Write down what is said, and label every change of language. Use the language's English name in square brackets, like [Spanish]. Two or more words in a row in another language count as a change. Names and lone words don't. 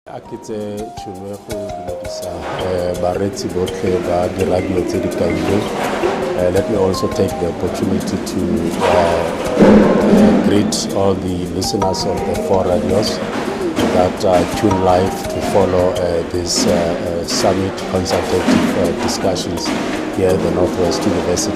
[Tswana] Akitse tšhono ya go dumedisa bareetsi botlhe ba di-radio tse di kailweng. [English] Let me also take the opportunity to greet all the listeners of the 4 radios that tune live to follow this summit consultative discussions here at the Northwest University.